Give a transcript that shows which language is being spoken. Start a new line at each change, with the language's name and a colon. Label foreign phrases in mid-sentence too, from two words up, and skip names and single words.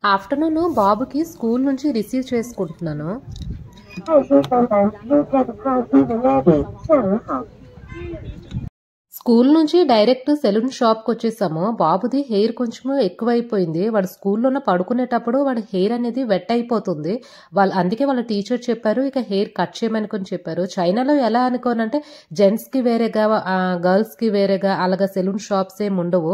Telugu: ఆఫ్టర్నూన్ బాబుకి స్కూల్ నుంచి రిసీవ్ చేసుకుంటున్నాను. 爱心房门入站的快递的 ready， 下午好。 స్కూల్ నుంచి డైరెక్ట్
English: salon shop
Telugu: వచ్చేసాము. బాబుది హెయిర్ కొంచెం ఎక్కువైపోయింది. వాడు స్కూల్లోనే పడుకునేటప్పుడు వాడి హెయిర్ అనేది వెట్ అయిపోతుంది. అందుకే వాళ్ళ టీచర్ చెప్పారు ఇక
English: hair cut
Telugu: చేయమనుకొని చెప్పారు. చైనాలో ఎలా అనుకోనంటే జెంట్స్కి వేరేగా గర్ల్స్కి వేరేగా అలాగా
English: salon shops
Telugu: ఏమి ఉండవు.